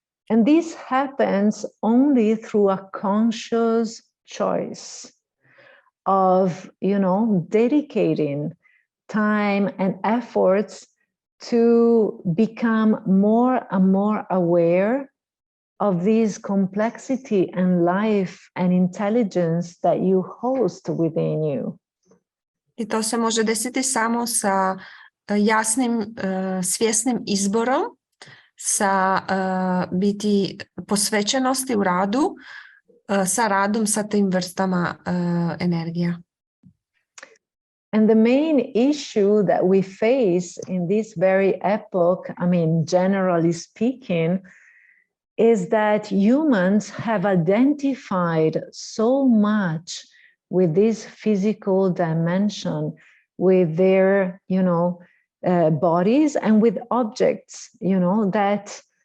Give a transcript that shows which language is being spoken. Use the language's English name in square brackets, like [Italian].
[English] And this happens only through a conscious choice of, dedicating time and efforts to become more and more aware of this complexity and life and intelligence that you host within you. [Croatian] I to se može desiti samo sa jasnim, svjesnim izborom, sa biti posvećenosti u radu, sa radom sa tim vrstama energija. [English] And the main issue that we face in this very epoch, I mean, generally speaking, is that humans have identified so much with this physical dimension, with their, bodies and with objects, that